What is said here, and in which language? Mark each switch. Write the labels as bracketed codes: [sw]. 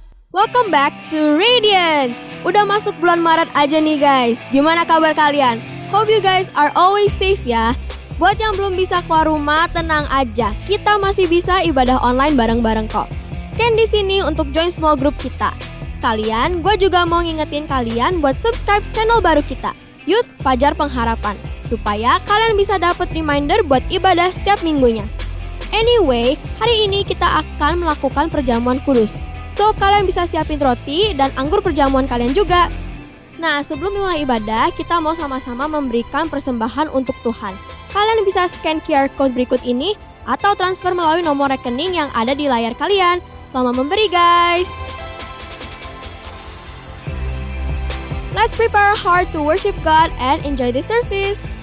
[en] Welcome back to Radiance. [id] Udah masuk bulan Maret aja nih guys. Gimana kabar kalian? [en] Hope you guys are always safe ya. [id] Buat yang belum bisa keluar rumah, tenang aja. Kita masih bisa ibadah online bareng-bareng kok. Scan di sini untuk join small group kita. Sekalian, gue juga mau ngingetin kalian buat subscribe channel baru kita, Youth Fajar Pengharapan, supaya kalian bisa dapet reminder buat ibadah setiap minggunya. Anyway, hari ini kita akan melakukan perjamuan kudus. So, kalian bisa siapin roti dan anggur perjamuan kalian juga. Nah, sebelum mulai ibadah, kita mau sama-sama memberikan persembahan untuk Tuhan. Kalian bisa scan QR code berikut ini atau transfer melalui nomor rekening yang ada di layar kalian. Selamat memberi, guys! [en] Let's prepare our heart to worship God and enjoy the service.